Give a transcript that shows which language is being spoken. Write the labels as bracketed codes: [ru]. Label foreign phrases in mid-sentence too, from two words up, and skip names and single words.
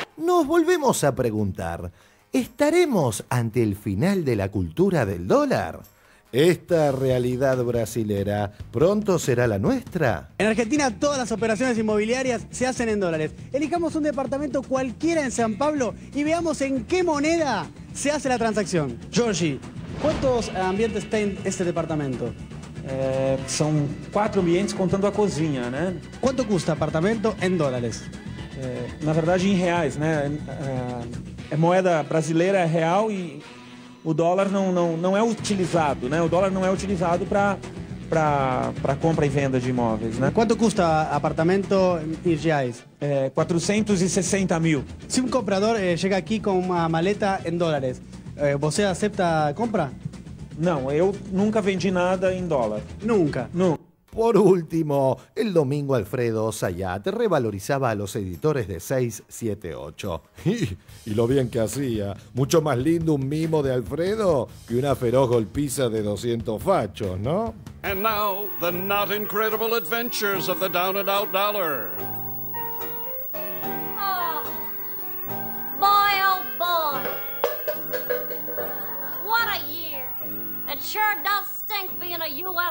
[es] Nos volvemos a preguntar, ¿estaremos ante el final de la cultura del dólar? ¿Esta realidad brasilera pronto será la nuestra? En Argentina todas las operaciones inmobiliarias se hacen en dólares. Elijamos un departamento cualquiera en San Pablo y veamos en qué moneda se hace la transacción. Jorge, ¿cuántos ambientes tem este departamento? [pt] São 4 ambientes contando a cozinha, né? [es] ¿Cuánto cuesta apartamento en dólares? [pt] Na verdade, em reais, né? É moeda brasileira, é real e o dólar não é utilizado, né? O dólar não é utilizado para compra e venda de imóveis, né? [es] ¿Cuánto custa apartamento en reais? [pt] 460 mil. [es] Si un comprador llega aquí con una maleta en dólares, ¿você acepta compra? [pt] Não, eu nunca vendi nada em dólar. Nunca. Nunca. [es] Por último, el domingo Alfredo Zayat revalorizaba a los editores de 678. Y lo bien que hacía. Mucho más lindo un mimo de Alfredo que una feroz golpiza de 200 fachos, ¿no? [en] And now, the not incredible adventures of the down and out dollar. Oh, boy, oh boy. What a year. It sure does stink being a U.S.